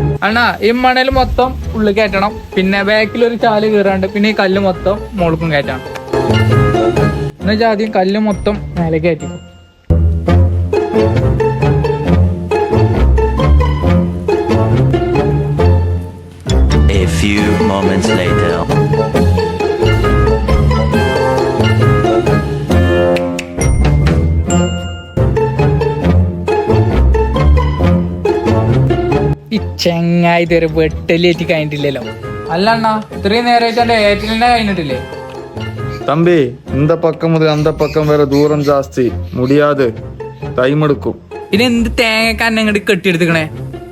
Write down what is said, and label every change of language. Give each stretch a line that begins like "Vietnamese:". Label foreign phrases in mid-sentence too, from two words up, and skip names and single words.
Malayalam: അണ്ണാ ഈ മണൽ മൊത്തം ഉള്ളിൽ കയറ്റണം. പിന്നെ ബാക്കിലൊരു ചാല് കീറാണ്ട്. പിന്നെ ഈ കല്ല് മൊത്തം മുകൾക്കും കയറ്റണം. എന്നുവെച്ചാൽ ആദ്യം കല്ല് മൊത്തം മേലെ കയറ്റി.
English: A few moments later.
Malayalam: ഈ ചെങ്ങായി ഇതുവരെ വെട്ടലേറ്റി കഴിഞ്ഞിട്ടില്ലല്ലോ. അല്ല അണ്ണാ ഇത്രയും നേരമായിട്ട് ഏറ്റിലിനെ കഴിഞ്ഞിട്ടില്ലേ?
Tamil: தம்பி இந்த பக்கம் முதல் அந்த பக்கம் வேற தூரம் ஜாஸ்தி முடியாது டைம் எடுக்கும்.
Malayalam: പിന്നെ എന്ത് തേങ്ങ കന്നെ ഇങ്ങോട്ട് കെട്ടിയെടുക്കണേ?